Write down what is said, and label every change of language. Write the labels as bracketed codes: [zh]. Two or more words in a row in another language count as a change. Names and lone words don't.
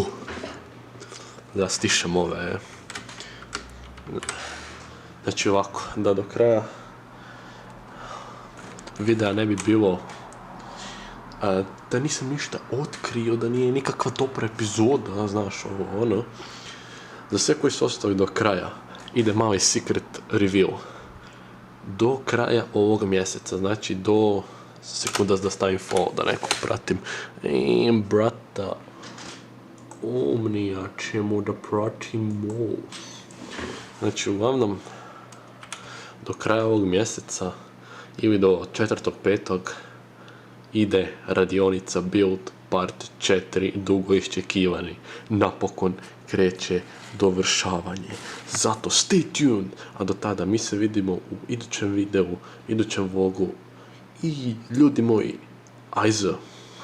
[bs] Da stišem ove, Znači ovako, da do kraja videa ne bi bilo da nisam ništa otkrio, da nije nikakva dobra epizoda, znaš, Za sve koji su ostali do kraja, ide mali [en] secret reveal. [bs] Do kraja ovog mjeseca, znači do sekunda da stavim follow, da nekog pratim. Brata, Omnija ćemo da pratimo. Znači, uglavnom, do kraja ovog mjeseca ili do 4.5. ide radionica Build Part 4, dugo iščekivani. Napokon kreće dovršavanje. Zato [en] stay tuned, [bs] a do tada mi se vidimo u idućem videu, idućem vlogu i ljudi moji, ajde.